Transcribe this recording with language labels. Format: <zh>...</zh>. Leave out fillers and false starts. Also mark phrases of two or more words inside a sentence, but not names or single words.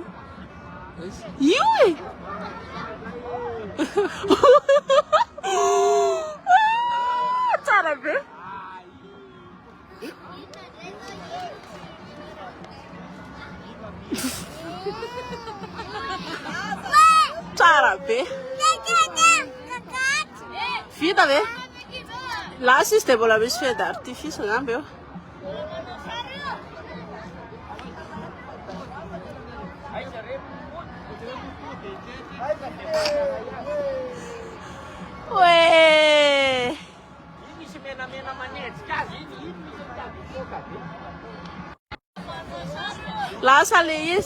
<mg>Io e. Tsara be. Tsara be. Vita ve? Là si ste mbola misy</mg> <fr>feu d'artifice</fr> <mg>angamba eo. Ué! Lasa le izy.</mg>